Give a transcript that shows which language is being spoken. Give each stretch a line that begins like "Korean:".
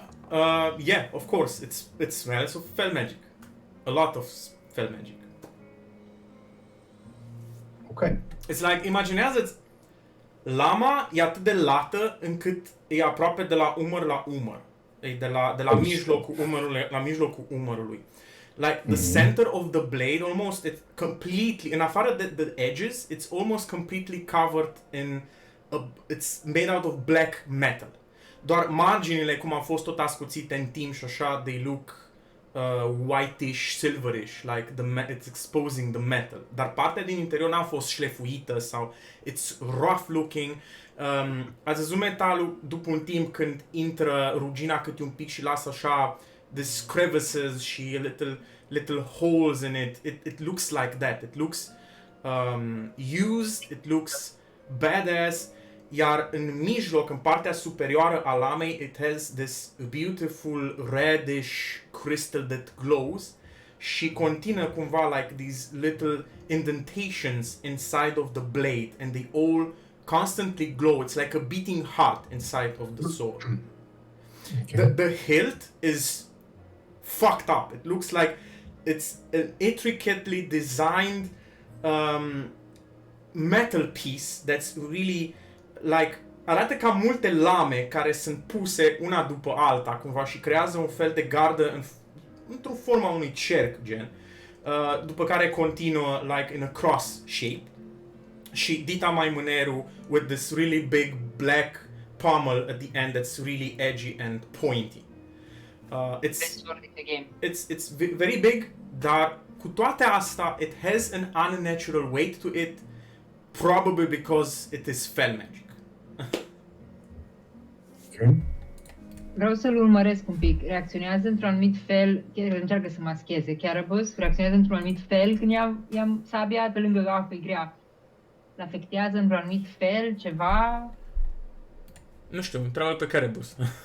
English: Yeah, of course, it smells of fel magic. A lot of fel magic. Okay. It's like,
Romanian: imaginează-ți, lama e atât de lată încât e aproape de la umăr la umăr. E de la mijlocul umărului la mijlocul umărului.
English: Like the center of the blade, almost it's completely,
Romanian: în afară de
English: the edges, it's almost completely covered in it's made out of black metal.
Romanian: Doar marginile, cum au fost tot ascuțite în timp și așa,
English: they look whitish, silverish, like it's exposing the metal.
Romanian: Dar partea din interior n-a fost șlefuită sau
English: it's rough looking.
Romanian: Ați văzut metalul după un timp când intră rugina câte un pic și lasă așa
English: these crevices
Romanian: și
English: little holes in it. It looks like that. It looks used, it looks badass.
Romanian: Iar în mijloc, în partea superioară a lamei,
English: it has this beautiful reddish crystal that glows
Romanian: și continuă cumva
English: like these little indentations inside of the blade and they all constantly glow. It's like a beating heart inside of the sword. Okay. The hilt is fucked up. It looks like it's an intricately designed metal piece that's really like,
Romanian: arată ca multe lame care sunt puse una după alta cumva și creează un fel de gardă într-o formă a unui cerc, gen. După care continuă
English: like in a cross shape
Romanian: și dita mai mânerul
English: with this really big black pommel at the end that's really edgy and pointy. Best sword in the game. It's very big,
Romanian: dar cu toate asta,
English: it has an unnatural weight to it, probably because it is fel magic. Okay.
Romanian: Vreau să-l urmăresc un pic. Reacționează într-un anumit fel, chiar încearcă să mascheze. Carabus reacționează într-un anumit fel când i-am sabia pe lângă apă grea. L-afectează într-un anumit fel, ceva? Nu știu, întreabă pe Carabus.